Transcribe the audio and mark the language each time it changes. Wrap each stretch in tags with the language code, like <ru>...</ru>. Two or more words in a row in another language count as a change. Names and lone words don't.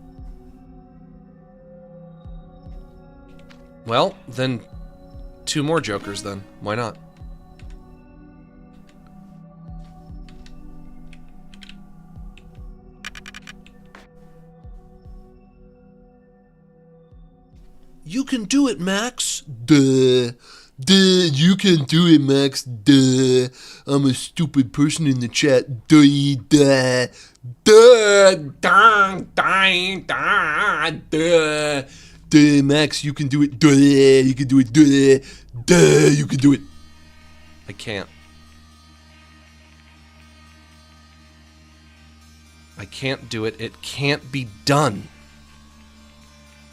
<en>Well, then 2 more Jokers then. Why not? You can do it, Max. Duh. Duh, you can do it, Max. Duh. I'm a stupid person in the chat. Duh, duh. Duh, duh, duh, duh, duh. Duh, Max, you can do it. Duh, you can do it. Duh, duh, you can do it. I can't. I can't do it. It can't be done.</en>